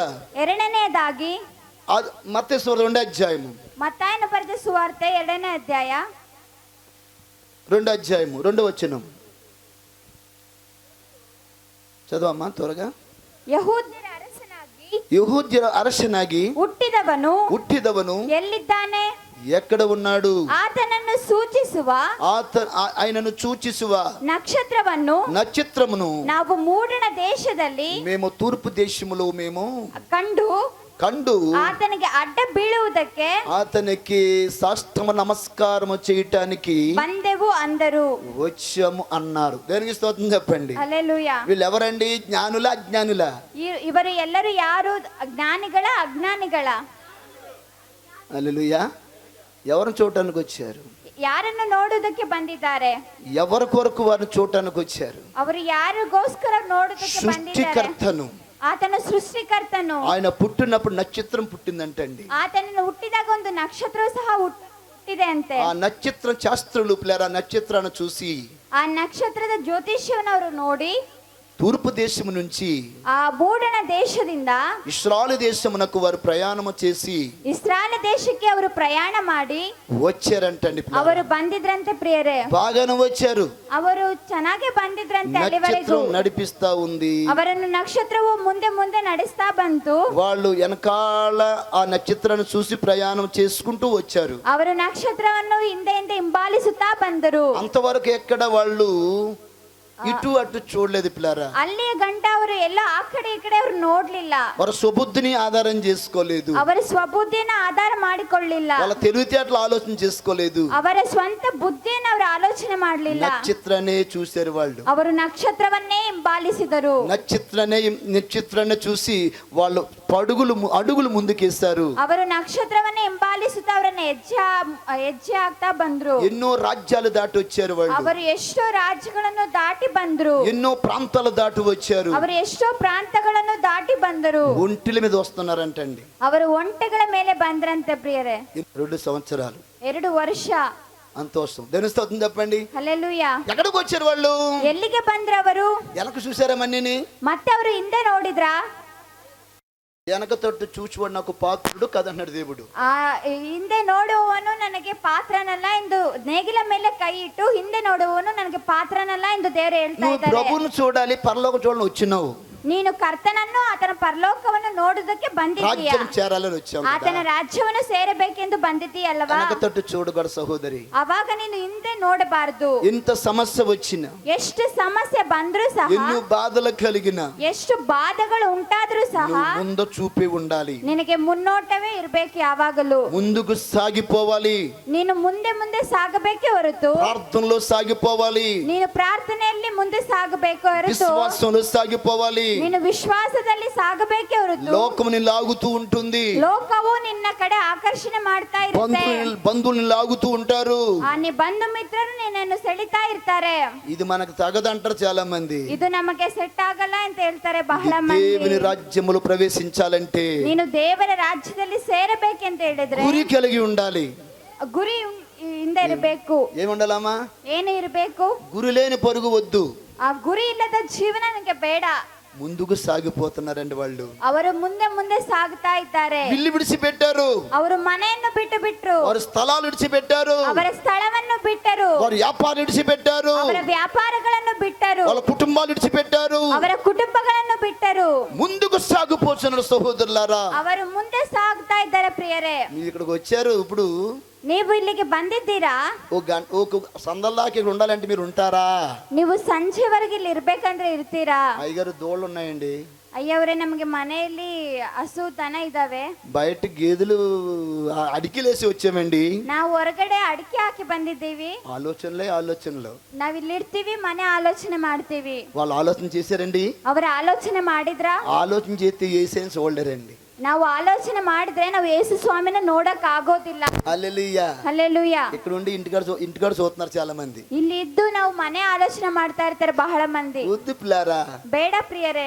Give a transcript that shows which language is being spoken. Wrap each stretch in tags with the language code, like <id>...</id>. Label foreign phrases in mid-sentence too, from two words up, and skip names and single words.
<kn>ಎರಡನೆಯದಾಗಿ</kn> <te>మత్తయి సువార్త 2వ అధ్యాయము,</te> <kn>ಮತ್ತಾಯನ ಬರೆದ ಸುವಾರ್ತೆ 2ನೇ ಅಧ್ಯಾಯ</kn> <te>2వ అధ్యాయము 2వ వచనం చదవమ్మా త్వరగా.</te> <kn>ಯೆಹೂದ್ಯರ ಅರಸನಾಗಿ ಹುಟ್ಟಿದವನು ಎಲ್ಲಿದ್ದಾನೆ?</kn> <te>ఎక్కడ ఉన్నాడు?</te> <kn>ಆತನನ್ನು ಸೂಚಿಸುವ</kn> <te>ఆయనను సూచిಸುವ నక్షత్రమును</te> <kn>ನಾವು ಮೂಡಣ ದೇಶದಲ್ಲಿ</kn> <te>మేము తూర్పు దేశములో మేము కండు</te> <kn>ಆತನಿಗೆ ಅಡ್ಡ ಬೀಳುವುದಕ್ಕೆ</kn> <te>అతనికి సాష్టాంగ నమస్కారం చేయటానికి</te> <kn>ಬಂದೆವು అందరు</kn> <te>వచ్చాము అన్నారు. దేనికి స్తోత్రం చెప్పండి. హల్లెలూయా. వీళ్ళు ఎవరండి? జ్ఞానులా అజ్ఞానులా?</te> <kn>ఇವರು ಎಲ್ಲರೂ ಯಾರು? ಜ್ಞಾನಿಗಳ ಅಜ್ಞಾನಿಗಳ?</kn> <te>హల్లెలూయా. ఎవరిని చూడటానికి వచ్చారు?</te> <kn>ಯಾರನ್ನು ನೋಡುವುದಕ್ಕೆ ಬಂದಿದ್ದಾರೆ?</kn> <te>ఎవరి కొరకు వారిని చూడటానికి వచ్చారు?</te> <kn>ಅವರು ಯಾರಿಗೋಸ್ಕರ ನೋಡುವುದಕ್ಕೆ ಬಂದಿದ್ದಾರೆ?</kn> <te>సృష్టికర్తను,</te> <kn>ಆತನು ಸೃಷ್ಟಿಕರ್ತನು.</kn> <te>ఆయన పుట్టినప్పుడు నక్షత్రం పుట్టిందంటండి.</te> <kn>ಆತನನ್ನು ಹುಟ್ಟಿದಾಗ ಒಂದು ನಕ್ಷತ್ರವು ಸಹ ಹುಟ್ಟಿದೆ ಅಂತೆ.</kn> <te>ఆ నక్షత్రం శాస్త్రులు పిల్లరా నక్షత్రాన్ని చూసి</te> <kn>ಆ ನಕ್ಷತ್ರದ ಜ್ಯೋತಿಷ್ಯವನ್ನು ಅವರು ನೋಡಿ</kn> <te>తూర్పు దేశము నుంచి</te> <kn>ಆ ಮೂಡಣ ದೇಶದಿಂದ</kn> <te>ఇశ్రాయేలు దేశమునకు వారు ప్రయాణము చేసి</te> <kn>ಇಸ್ರಾಯೇಲ್ ದೇಶಕ್ಕೆ ಅವರು ಪ್ರಯಾಣ ಮಾಡಿ</kn> <te>వచ్చారంటండి.</te> <kn>ಅವರು ಬಂದಿದ್ರಂತೆ ಪ್ರಿಯರೇ.</kn> <te>బాగానే వచ్చారు.</te> <kn>ಅವರು ಚೆನ್ನಾಗಿ ಬಂದಿದ್ರಂತೆ. ಅಲ್ಲಿವರೆಗೂ</kn> <te>నడిపిస్తా ఉంది.</te> <kn>ಅವರನ್ನು ನಕ್ಷತ್ರವು ಮುಂದೆ ಮುಂದೆ ನಡೆಸ್ತಾ ಬಂತು.</kn> <te>వాళ్ళు వెనకాల ఆ నక్షత్రాన్ని చూసి ప్రయాణం చేసుకుంటూ వచ్చారు.</te> <kn>ಅವರು ನಕ್ಷತ್ರವನ್ನು ಹಿಂದೆ ಹಿಂದೆ ಹಿಂಬಾಲಿಸುತ್ತಾ ಬಂದರು.</kn> <te>అంతవరకు ఎక్కడ వాళ్ళు ఇటు అటు చూడలేదు పిల్లారా.</te> <kn>ಅಲ್ಲಿ ಗಂಟ ಅವರು ಎಲ್ಲ ಆ ಕಡೆ ಈ ಕಡೆ ಅವರು ನೋಡ್ಲಿಲ್ಲ.</kn> <te>వారు స్వబుద్ధిని ఆధారం చేసుకోలేదు.</te> <kn>ಅವರ ಸ್ವಬುದ್ಧಿಯನ್ನು ಆಧಾರ ಮಾಡಿಕೊಳ್ಳಿಲ್ಲ.</kn> <te>వాళ్ళ తెలివితేటలు ఆలోచన చేసుకోలేదు.</te> <kn>ಅವರ ಸ್ವಂತ ಬುದ್ಧಿಯನ್ನು ಅವರು ಆಲೋಚನೆ ಮಾಡಲಿಲ್ಲ.</kn> <te>నక్షత్రాన్ని చూశారు వాళ్ళు.</te> <kn>ಅವರು ನಕ್ಷತ್ರವನ್ನೇ ಹಿಂಬಾಲಿಸಿದರು.</kn> <te>నక్షత్రాన్ని చూసి వాళ్ళు అడుగులు ముందుకేస్తారు.</te> <kn>ಅವರು ನಕ್ಷತ್ರವನ್ನೇ ಹಿಂಬಾಲಿಸುತ್ತಾ ಅವರನ್ನ ಹೆಜ್ಜೆ ಹಾಕ್ತಾ ಬಂದ್ರು.</kn> <te>ఎన్నో రాజ్యాలు దాటి వచ్చారు వాళ్ళు.</te> <kn>ಅವರು ಎಷ್ಟೋ ರಾಜ್ಯಗಳನ್ನು ದಾಟಿ ಬಂದ್ರು.</kn> <te>ఎన్నో ప్రాంతాలు దాటి వచ్చారు.</te> <kn>ಅವರು ಎಷ್ಟೋ ಪ್ರಾಂತಗಳನ್ನು ದಾಟಿ ಬಂದರು.</kn> <te>ఒంటిల మీద వస్తున్నారంటండి.</te> <kn>ಅವರು ಒಂಟೆಗಳ ಮೇಲೆ ಬಂದ್ರಂತೆ ಪ್ರಿಯರೇ.</kn> <te>2 సంవత్సరాలు</te> <kn>2 ವರ್ಷ</kn> <te>సంతోషం. దేని స్తోత్రం చెప్పండి. హల్లెలూయా. ఎక్కడికి వచ్చారు వాళ్ళు?</te> <kn>ಎಲ್ಲಿಗೆ ಬಂದ್ರು ಅವರು?</kn> <te>వెనక చూసారా మన్నీని?</te> <kn>ಮತ್ತೆ ಅವರು ಹಿಂದೆ ನೋಡಿದ್ರಾ?</kn> <te>వెనక తట్టు చూచువాడు నాకు పాత్రుడు కదన్నాడు దేవుడు.</te> <kn>ಆ ಹಿಂದೆ ನೋಡುವವನು ನನಗೆ ಪಾತ್ರನಲ್ಲ ಎಂದು ನೇಗಿಲ ಮೇಲೆ ಕೈ ಇಟ್ಟು ಹಿಂದೆ ನೋಡುವವನು ನನಗೆ ಪಾತ್ರನಲ್ಲ ಎಂದು ದೇವರು ಹೇಳ್ತಾ</kn> <te>నువ్వు</te> <kn>ಇದ್ದಾರೆ.</kn> <te>ప్రభువును చూడాలి, పరలోక చూడాలని వచ్చినావు.</te> <kn>ನೀನು ಕರ್ತನನ್ನು ಆತನ ಪರಲೋಕವನ್ನು ನೋಡುವುದಕ್ಕೆ ಬಂದಿದ್ದೀಯಾ?</kn> <te>రాజ్యం చేరాలని వచ్చావు.</te> <kn>ಆತನ ರಾಜ್ಯವನ್ನು ಸೇರಬೇಕೆಂದು ಬಂದಿದ್ದೀಯಲ್ಲವಾ?</kn> <te>వెనక తట్టు చూడగడ సహోదరి.</te> <kn>ಅವಾಗ ನೀನು ಹಿಂದೆ ನೋಡಬಾರದು.</kn> <te>ఎంత సమస్య వచ్చినా,</te> <kn>ಎಷ್ಟು ಸಮಸ್ಯೆ ಬಂದ್ರು ಸಹ,</kn> <te>ఎన్నో బాధలు కలిగిన,</te> <kn>ಎಷ್ಟು ಬಾಧೆಗಳು ಉಂಟಾದ್ರೂ ಸಹ</kn> <te>ముందు చూపి ఉండాలి.</te> <kn>ನಿನಗೆ ಮುನ್ನೋಟವೇ ಇರಬೇಕು ಯಾವಾಗಲೂ.</kn> <te>ముందుకు సాగిపోవాలి.</te> <kn>ನೀನು ಮುಂದೆ ಮುಂದೆ ಸಾಗಬೇಕೇ ಹೊರತು,</kn> <te>ప్రార్థనలో సాగిపోవాలి.</te> <kn>ನೀನು ಪ್ರಾರ್ಥನೆಯಲ್ಲಿ ಮುಂದೆ ಸಾಗಬೇಕು ಹೊರತು,</kn> <te>విశ్వాసంలో సాగిపోవాలి.</te> <kn>ನೀನು ವಿಶ್ವಾಸದಲ್ಲಿ ಸಾಗಬೇಕೇ ಹೊರತು</kn> <te>లోకము నిన్ను లాగుతూ ఉంటుంది,</te> <kn>ಲೋಕವು ನಿನ್ನ ಕಡೆ ಆಕರ್ಷಣೆ ಮಾಡ್ತಾ ಇರುತ್ತೆ.</kn> <te>బంధువులు నిన్ను లాగుతూ ఉంటారు.</te> <kn>నీ ಬಂಧು ಮಿತ್ರರು ನಿನ್ನನ್ನು ಸೆಳಿತಾ ಇರ್ತಾರೆ.</kn> <te>ఇది మనకు తగదంటారు చాలా మంది.</te> <kn>ಇದು ನಮಗೆ ಸೆಟ್ ಆಗಲ್ಲ ಅಂತ ಹೇಳ್ತಾರೆ ಬಹಳ</kn> <te>దేవుని</te> <kn>ಮಂದಿ.</kn> <te>రాజ్యములో ప్రవేశించాలంటే</te> <kn>ನೀನು ದೇವರ ರಾಜ್ಯದಲ್ಲಿ ಸೇರಬೇಕೆಂತ ಹೇಳಿದ್ರೆ</kn> <te>గురి కలిగి ఉండాలి.</te> <kn>ಗುರಿ ಹಿಂದೆ ಇರಬೇಕು.</kn> <te>ఏముండాలమ్మా?</te> <kn>ಏನು ಇರಬೇಕು?</kn> <te>గురి లేని పరుగు వద్దు.</te> <kn>ಆ ಗುರಿ ಇಲ್ಲದ ಜೀವನ ನನಗೆ ಬೇಡ.</kn> <te>ముందుకు సాగిపోతున్నారండి వాళ్ళు.</te> <kn>ಅವರು ಮುಂದೆ ಮುಂದೆ ಸಾಗ್ತಾ ಇದ್ದಾರೆ.</kn> <te>ఇల్లు విడిచిపెట్టారు,</te> <kn>ಅವರು ಮನೆಯನ್ನು ಬಿಟ್ಟರು,</kn> <te>వారు స్థలాలు విడిచిపెట్టారు,</te> <kn>ಅವರ ಸ್ಥಳವನ್ನು ಬಿಟ್ಟರು,</kn> <te>వారు వ్యాపారం విడిచిపెట్టారు,</te> <kn>ಅವರ ವ್ಯಾಪಾರಗಳನ್ನು ಬಿಟ್ಟರು,</kn> <te>వాళ్ళ కుటుంబాలు విడిచిపెట్టారు,</te> <kn>ಅವರ ಕುಟುಂಬಗಳನ್ನು ಬಿಟ್ಟರು.</kn> <te>ముందుకు సాగిపోతున్నారు సహోదరులారా.</te> <kn>ಅವರು ಮುಂದೆ ಸಾಗ್ತಾ ಇದ್ದಾರೆ ಪ್ರಿಯರೇ.</kn> <te>మీరు ఇక్కడికి వచ్చారు, ఇప్పుడు</te> <kn>ನೀವು ಇಲ್ಲಿಗೆ ಬಂದಿದ್ದೀರಾ?</kn> <te>ఒక సందల్లాకి ఇక్కడ ఉండాలంటే మీరు ఉంటారా?</te> <kn>ನೀವು ಸಂಜೆವರೆಗೆ ಇಲ್ಲಿ ಇರ್ಬೇಕಂದ್ರೆ ಇರ್ತೀರಾ?</kn> <te>అయ్యగారు దోళ్ళు ఉన్నాయండి,</te> <kn>ಅಯ್ಯವ್ರೆ, ನಮಗೆ ಮನೆಯಲ್ಲಿ ಹಸು ದನ ಇದಾವೆ.</kn> <te>బయట గేదెలు అడికిలేసి వచ్చామండి.</te> <kn>ನಾವು ಹೊರಗಡೆ ಅಡಿಕೆ ಹಾಕಿ ಬಂದಿದ್ದೀವಿ.</kn> <te>ఆలోచనలు</te> <kn>ನಾವ್ ಇಲ್ಲಿ ಇರ್ತೀವಿ, ಮನೆ ಆಲೋಚನೆ ಮಾಡ್ತೀವಿ.</kn> <te>వాళ్ళు ఆలోచన చేశారండి.</te> <kn>ಅವರ ಆಲೋಚನೆ ಮಾಡಿದ್ರ?</kn> <te>ఆలోచన చేస్తే ఏసైనా చూడలేరండి.</te> <kn>ನಾವು ಆಲೋಚನೆ ಮಾಡಿದ್ರೆ ನಾವು ಯೇಸು ಸ್ವಾಮಿನ ನೋಡಕ್ ಆಗೋದಿಲ್ಲ.</kn> <te>హల్లెలూయా.</te> <kn>ಹಲ್ಲೆಲೂಯಾ.</kn> <te>ఇక్కడ ఉండి ఇంటికాడ చూస్తున్నారు చాలా మంది.</te> <kn>ಇಲ್ಲಿ ಇದ್ದು ನಾವು ಮನೆ ಆಲೋಚನೆ ಮಾಡ್ತಾ ಇರ್ತಾರೆ ಬಹಳ ಮಂದಿ.</kn> <te>వద్దు పిల్లారా,</te> <kn>ಬೇಡ ಪ್ರಿಯರೇ,</kn>